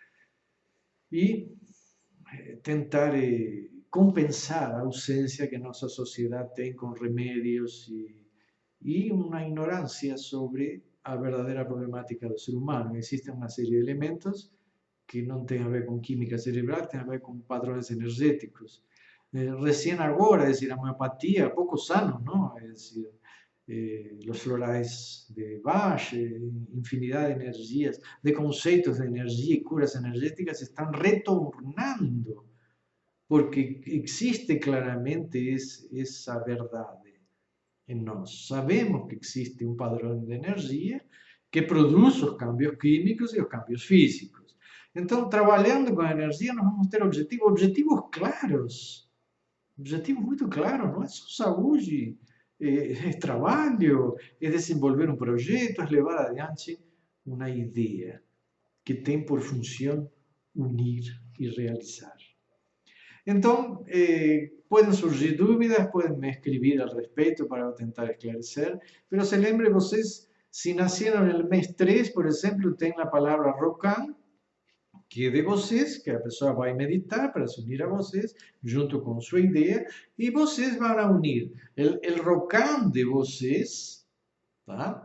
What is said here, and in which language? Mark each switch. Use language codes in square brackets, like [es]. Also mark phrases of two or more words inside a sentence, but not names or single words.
[pt] e tentar compensar a ausência que nossa sociedade tem com remédios e uma ignorância sobre a verdadeira problemática do ser humano. Existe uma série de elementos que não tem a ver com química cerebral, tem a ver com padrões energéticos. [es] Recién agora, es decir, a homeopatía, [pt] há poucos anos, não? [es] É decir, los florais de Bach, infinidad de energías, de conceptos de energía y curas energéticas están retornando, porque existe claramente esa verdad en nos. Sabemos que existe un padrón de energía que produce los cambios químicos y los cambios físicos. Entonces, trabajando con energía, nos vamos a tener objetivos claros, [pt] objetivos muito claros, não é só saúde, é trabalho, é desenvolver um projeto, é levar adiante uma ideia que tem por função unir e realizar. Então, podem surgir dúvidas, podem me escrever al respeito para eu tentar esclarecer, mas se lembre vocês, se nasceram no mês 3, por exemplo, tem a palavra Rocan, que é de vocês, que a pessoa vai meditar para se unir a vocês, junto com sua ideia, e vocês vão unir o Rocan de vocês, tá?